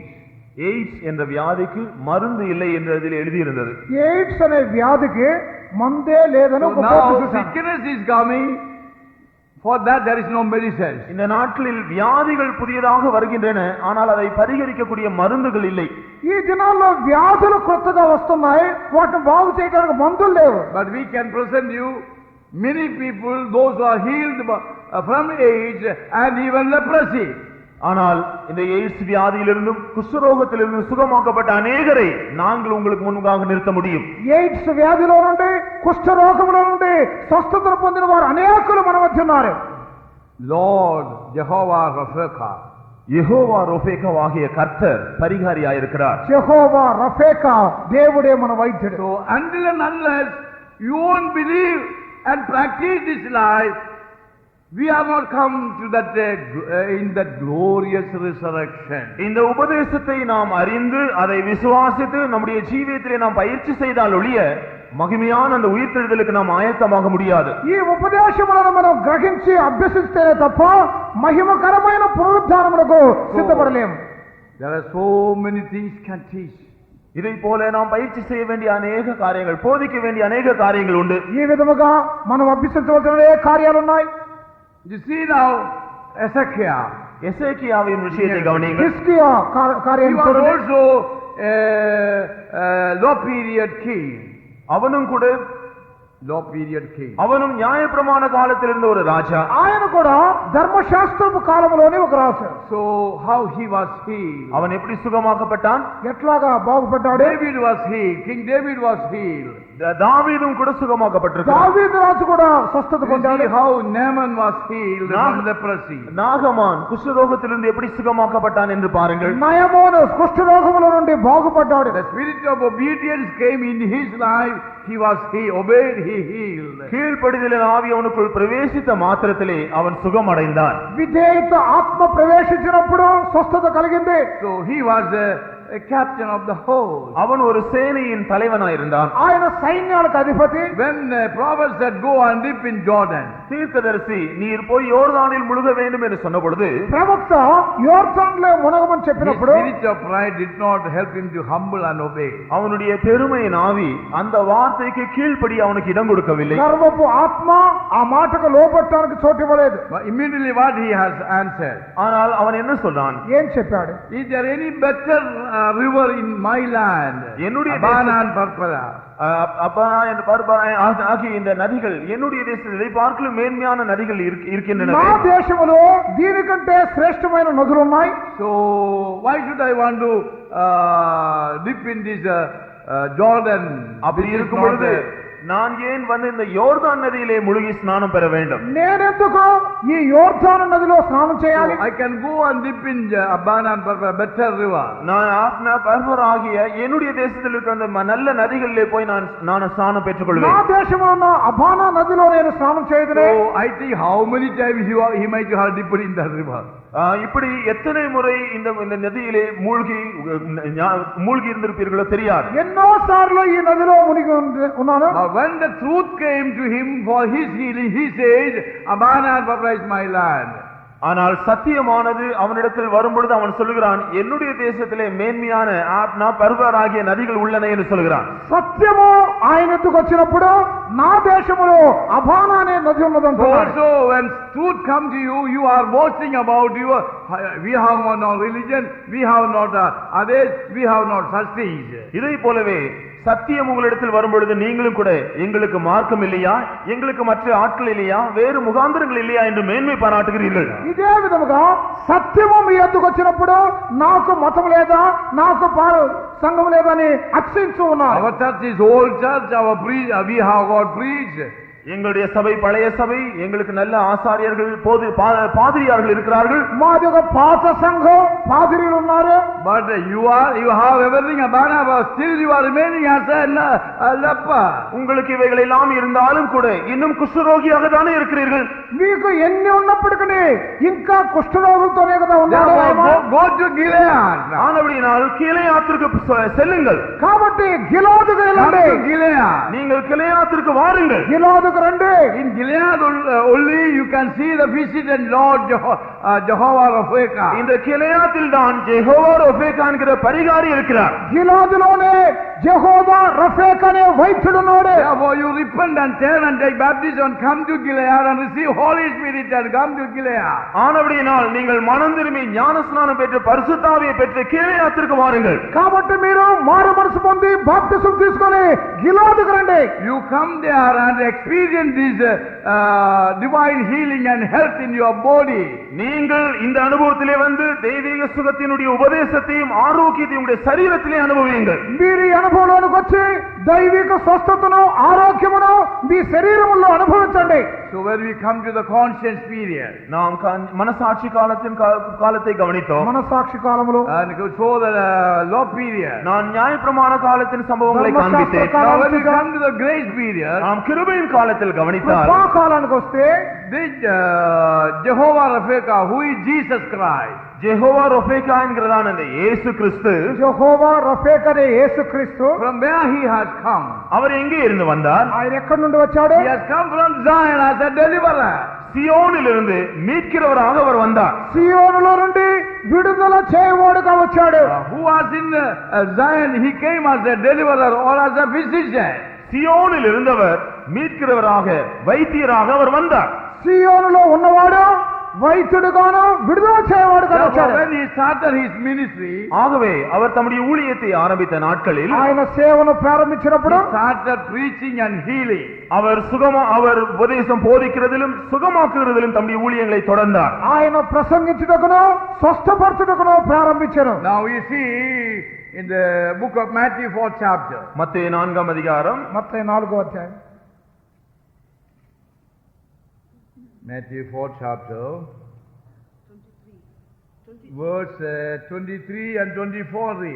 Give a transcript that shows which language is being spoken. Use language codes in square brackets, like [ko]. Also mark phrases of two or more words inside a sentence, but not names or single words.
[ta] எய்ட்ஸ் என்ற வியாதிக்கு மருந்து இல்லை என்று அதில் எழுதியிருந்தது. [te] ఎయిడ్స్ అనే వ్యాధికి మందే లేదని [en] So [te] ఒక బోర్డు [en] now [te] చూశాను. [en] sickness is coming, for that there is no medicine. [ta] இந்த நாட்களில் வியாதிகள் புதியதாக வருகின்றன, ஆனால் அதை பரிகரிக்கக்கூடிய மருந்துகள் இல்லை. [te] ఈ దినాల్లో వ్యాధులు కొత్తగా వస్తున్నాయి, వాటిని బాగు చేయడానికి మందులు లేవు. [en] But we can present you many people, those who are healed from AIDS and even leprosy. [ta] ஆனால் இந்த எய்ட்ஸ் வியாதியிலிருந்தும் குஷ்டரோகத்திலிருந்தும் சுகமாக்கப்பட்ட அநேகரை நாங்கள் உங்களுக்கு முன்பாக நிறுத்த முடியும். [te] ఎయిడ్స్ వ్యాధిలో నుండి కుష్ఠరోగంలో నుండి స్వస్థతను పొందిన వారు అనేకులు మన మధ్య ఉన్నారు. [en] Lord Jehovah Rapha. [ta] யெகோவா ரொபேகாவாகிய கர்த்தர் பரிகாரியாயிருக்கிறார். [te] యెహోవా రఫేకా దేవుడే మన వైద్యుడు. [en] So until and unless you won't believe and practice this life, we have not come to that in that glorious resurrection. [ta] இந்த உபதேசத்தை நாம் அறிந்து அதை விசுவாசித்து நம்முடைய ஜீவியத்திலே நாம் பயிற்சி செய்தால் ஒழிய மகிமையான அந்த உயிர்த்தெழுதலுக்கு நாம் ஆயத்தமாக முடியாது. [te] ఈ ఉపదేశములను మనం గ్రహించి అభ్యసిస్తేనే తప్ప మహిమకరమైన పునరుద్ధానమునకు సిద్ధపడలేము. [en] There are so many things can teach. [ta] இதை போல நாம் பயிற்சி செய்ய வேண்டிய அநேக காரியங்கள், போதிக்க வேண்டிய அநேக காரியங்கள் உண்டு. [te] ఈ విధముగా మనం అభ్యసించవలసిన కార్యాలు ఉన్నాయి. [en] You see now Ezekiel. [ta] எசேக்கியாவின் விஷயத்தை கவனியுங்கள். [te] హిజ్కియా [en] He [te] కార్యాన్ని [en] was [te] చూడండి. [en] also a low period king. [ta] அவனும் கூட [en] Low period king. [ta] அவனும் நியாயப்பிரமாண காலத்தில் இருந்த ஒரு ராஜா. [te] ఆయన కూడా ధర్మశాస్త్రపు కాలంలోని ఒక రాజు. [en] So how he was healed? [ta] அவன் எப்படி சுகமாக்கப்பட்டான்? [te] ఎట్లాగా బాగుపడ్డాడు? [en] David was healed. King David was healed. [ta] தாவீதும் கூட சுகமாக்கப்பட்டிருக்கிறான். [te] దావీదు రాజు కూడా స్వస్థత [en] You [te] పొందాడు. [en] see how Naaman was healed from leprosy. [ta] நாகமான் குஷ்டரோகத்திலிருந்து எப்படி சுகமாக்கப்பட்டான் என்று பாருங்கள். [te] నయమోను కుష్ఠరోగముల నుండి బాగుపడ్డాడు. [en] The spirit of obedience came in his life. He was obeyed, he healed. [ta] கீழ்ப்படிதலின் ஆவி அவனுக்குள் பிரவேசித்த மாத்திரத்திலே அவன் சுகமடைந்தான். [te] విధేయత ఆత్మ ప్రవేశించినప్పుడు స్వస్థత కలిగింది. [en] So he was a captain of the host. [ta] அவன் ஒரு சேனையின் தலைவனாய் இருந்தான். [te] ఆయన సైన్యాలకు అధిపతి. [en] When prophets said go and dip in Jordan, [ta] தீர்க்கதரிசி நீர் போய் யோர்தானில் முழுக வேண்டும் என்று சொன்ன பொழுது [te] ప్రవక్త యోర్దానులో మునగమని [en] his [te] చెప్పినప్పుడు [en] spirit of pride did not help him to humble and obey. [ta] அவனுடைய பெருமையின் ஆவி அந்த வார்த்தைக்கு கீழ்ப்படி அவனுக்கு இடம் கொடுக்கவில்லை. [te] గర్వపు ఆత్మ ఆ మాటకు లోబట్టడానికి చోటు ఇవ్వలేదు. [en] But immediately what he has answered, [ta] ஆனால் அவன் என்ன சொல்றான்? [te] ఏం చెప్పాడు? [en] is there any better river in my land? [ta] என்னுடைய [en] Abana and Parpara. [ta] அப்பனா இந்த பர்பா ஆகிய இந்த நதிகள் என்னுடைய தேசத்தை பார்க்கலும் மேன்மையான நதிகள் இருக்கின்றன. [te] నా దేశములో దీనికంటే శ్రేష్టమైన నదులు ఉన్నాయి. [en] So why should I want to dip in this Jordan? [ta] அப்படி இருக்கும் பொழுது நான் ஏன் வந்து இந்த யோர்தான் நதியிலே முழுகி ஸ்நானம் பெற வேண்டும்? [te] నేనెందుకు ఈ యోర్దాను నదిలో స్నానం చేయాలి? [en] I can go and dip in Abana and Parpara, better river. [ta] நான் ஆப்னா பர்பர் ஆகிய என்னுடைய தேசத்தில் இருக்கிற அந்த நல்ல நதிகளிலே போய் நான் ஸ்நானம் பெற்றுக் [te] నా [ta] கொள்வேன். [te] దేశంలో ఉన్న అబానా నదిలో నేను స్నానం చేయదునే. [en] So I think how many times he might have dipped in that river. [ta] இப்படி எத்தனை முறை இந்த நதியிலே மூழ்கி இருந்திருப்பீர்களோ தெரியாது. [te] ఎన్నో సార్లు ఈ నదిలో మునిగి ఉన్నాను. [en] But when the truth came to him for his healing, he said, Abana and Parpara is my land. [ta] ஆனால் சத்தியமானது அவனிடத்தில் வரும்பொழுது அவன் சொல்லுகிறான், என்னுடைய தேசத்திலே மேன்மையான ஆப்னா பர்வர் ஆகிய நதிகள் உள்ளன என்று சொல்கிறான். [te] సత్యము ఆయన ఎద్దుకు వచ్చినప్పుడు నా దేశములో అబానా అనే నది ఉన్నదంటున్నాడు. [en] Also when truth come to you, you are boasting about your, we have no religion, we have not others, we have not such things. [ta] இதை போலவே சத்தியம் உங்களிடத்தில் வரும்பொழுது நீங்களும் கூட எங்களுக்கு மார்க்கம் இல்லையா, எங்களுக்கு மற்ற ஆட்கள் இல்லையா, வேறு முகாந்திரங்கள் இல்லையா என்று மேன்மை பாராட்டுகிறீர்கள். [te] ఇదే విధముగా సత్యము మీ ఎద్దుకు వచ్చినప్పుడు నాకు మతం లేదా, నాకు సంఘం లేదని అతిశయించు ఉన్నారు. [en] Our church is old church, we have got preached. [ta] எங்களுடைய சபை பழைய சபை, எங்களுக்கு நல்ல ஆசாரியர்கள் பாதிரியார்கள் இருக்கிறார்கள். [te] మాది ఒక పాత సంఘం, పాదిరీలు ఉన్నారు. [en] But you have everything Abana, but still you are remaining as a leper. [ta] உங்களுக்கு இவைகள் எல்லாம் இருந்தாலும் கூட இன்னும் குஷ்டரோகியாக தானே இருக்கிறீர்கள். [te] మీకు ఎన్ని ఉన్నప్పటికీ ఇంకా కుష్ఠరోగులతోనే కదా ఉన్నారు. [en] Go to Gilead. [ta] ஆனபடியினால் கீலேயாத்திற்கு செல்லுங்கள். [te] కాబట్టి గిలాదుకు వెళ్ళండి. [ta] நீங்கள் கிலேயாத்திற்கு வாருங்கள். [te] గిలాదుకు రండి. [en] In Gilead only you can see the visitant Lord Jehovah Rapheka. [ta] இந்த கிலேயாத்தில் தான் ஜெகோவா ரஃபேக்கா என்கிற பரிகாரி இருக்கிறார். [te] గిలాదులోనే యెహోవా రఫేక్ అనే వైద్యుడు ఉన్నాడు. [en] Therefore you repent and turn and take baptism and come to Gilead and receive Holy Spirit and come to Gilead. [ta] ஆனபடியினால் நீங்கள் மனம் திரும்பி ஞானஸ்நானம் பெற்று பரிசுத்த ஆவியை பெற்று கீலேயாத்திற்கு வாருங்கள். [te] కాబట్టి మీరు మారు మనసు పొంది బాప్తిసం తీసుకొని గిలాదుకు రండి. [en] You come there and experience this divine healing and health in your body. [ta] நீங்கள் இந்த அனுபவத்திலே வந்து தெய்வீக சுகத்தினுடைய உபதேசத்தையும் ஆரோக்கியத்தையும் உங்களுடைய சரீரத்திலே அனுபவியுங்கள். [te] మీరు ఈ అనుభవంలోకి వచ్చి దైవిక స్వస్థతను ఆరోగ్యమును మీ శరీరములో అనుభవించండి. [en] So when we come to the conscience period, [ta] நாம் மனசாட்சி காலத்தை கவனித்தோம். [te] మనసాక్షి కాలములో [en] and so the law period. [ta] நான் நியாயப்பிரமாண காலத்தின் சம்பவங்களை காண்பித்தேன். [en] Now when we come to the grace period, [ta] நாம் கிருபையின் காலத்தில் கவனித்தால் [te] కృపా కాలానికి వస్తే [en] this Jehovah Rapheka, who is Jesus Christ, [ta] ஜெகோவா ரஃபேக்கா என்கிறதான அந்த இயேசு கிறிஸ்து, [te] యెహోవా రఫేక్ అనే యేసుక్రీస్తు [en] from where he has come? [ta] அவர் எங்கே இருந்து வந்தார்? [te] ఆయన ఎక్కడి నుండి వచ్చాడు? [en] He has come from Zion as a deliverer. [ta] சியோனிலிருந்து மீட்கிறவராக அவர் வந்தார். [te] సియోనులో నుండి విడుదల చేయవాడుగా వచ్చాడు. [en] Who was in Zion, he came as a deliverer or as a physician. [ta] சியோனில் இருந்தவர் மீட்கிறவராக வைத்தியராக அவர் வந்தார். [te] సియోనులో ఉన్నవాడు వైద్యుడుగాను విడుదల చేయవాడుగా వచ్చాడు. [en] When he started his ministry, [ta] ஆகவே அவர் தம்முடைய ஊழியத்தை ஆரம்பித்த நாட்களில் [te] ఆయన సేవను ప్రారంభించినప్పుడు [en] he started preaching and healing. [ta] அவர் உபதேசம் போதிக்கிறதிலும் சுகமாக்குகிறதிலும் தம்முடைய ஊழியங்களை தொடர்ந்தார். [te] ఆయన ప్రసంగించుటకును స్వస్థపరచుటకును ప్రారంభించారు. [en] Now we see in the book of Matthew 4th chapter. [ta] மத்தேயு 4ஆம் அதிகாரம், [te] మత్తయి 4వ అధ్యాయం, [en] Matthew 4th chapter, verse 23 and 24 read.